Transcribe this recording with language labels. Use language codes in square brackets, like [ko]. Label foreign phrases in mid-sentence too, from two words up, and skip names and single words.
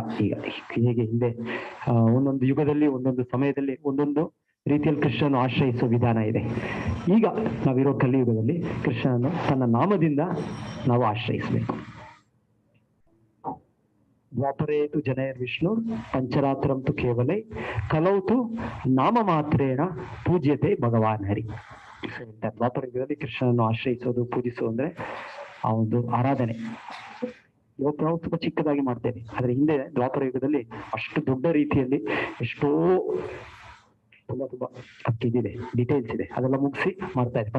[kn] ಈಗ ಹೇಗೆ ಹಿಂದೆ ಒಂದೊಂದು ಯುಗದಲ್ಲಿ ಒಂದೊಂದು ಸಮಯದಲ್ಲಿ ಒಂದೊಂದು ರೀತಿಯಲ್ಲಿ ಕೃಷ್ಣನು ಆಶ್ರಯಿಸುವ ವಿಧಾನ ಇದೆ. ಈಗ ನಾವಿರೋ ಕಲಿಯುಗದಲ್ಲಿ ಕೃಷ್ಣನನ್ನು ತನ್ನ ನಾಮದಿಂದ ನಾವು ಆಶ್ರಯಿಸಬೇಕು. [sa] ದ್ವಾಪರೇತು ಜನಯರ್ ವಿಷ್ಣು ಪಂಚರಾತ್ರಂತು ಕೇವಲೈ ಕಲೌತು ನಾಮ ಮಾತ್ರೇಣ ಪೂಜ್ಯತೆ ಭಗವಾನ್ ಹರಿ. [kn] ದ್ವಾಪರ ಯುಗದಲ್ಲಿ ಕೃಷ್ಣನನ್ನು ಆಶ್ರಯಿಸೋದು, ಪೂಜಿಸೋದು ಅಂದ್ರೆ ಆ ಒಂದು ಆರಾಧನೆ. ಇವತ್ತು ನಾವು ತುಂಬಾ ಚಿಕ್ಕದಾಗಿ ಮಾಡ್ತೇವೆ, ಆದ್ರೆ ಹಿಂದೆ ದ್ವಾಪರ ಯುಗದಲ್ಲಿ ಅಷ್ಟು ದೊಡ್ಡ ರೀತಿಯಲ್ಲಿ ಎಷ್ಟೋ ತುಂಬಾ ಇದಿದೆ, ಡೀಟೇಲ್ಸ್ ಇದೆ, ಅದೆಲ್ಲ ಮುಗಿಸಿ ಮಾಡ್ತಾ ಇದೆ.